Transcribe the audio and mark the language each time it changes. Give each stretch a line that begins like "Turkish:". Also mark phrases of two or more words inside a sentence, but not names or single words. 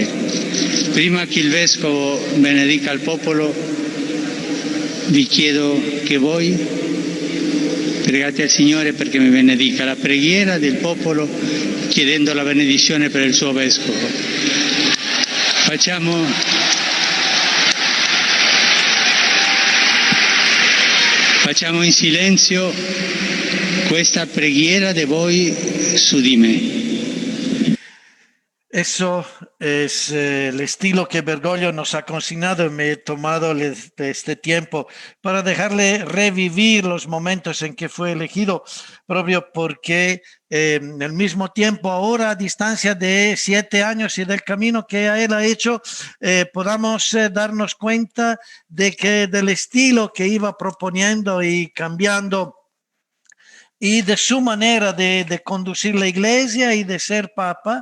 Italian: Prima che il Vescovo benedica il popolo, vi chiedo che voi pregate al Signore perché mi benedica, la preghiera del popolo chiedendo la benedizione per il suo Vescovo. Facciamo in silenzio questa preghiera de voi su di me.
Spanish: Eso es el estilo que Bergoglio nos ha consignado, y me he tomado este tiempo para dejarle revivir los momentos en que fue elegido, propio porque en el mismo tiempo, ahora a distancia de 7 años y del camino que él ha hecho, podamos darnos cuenta de que del estilo que iba proponiendo y cambiando y de su manera de conducir la iglesia y de ser papa.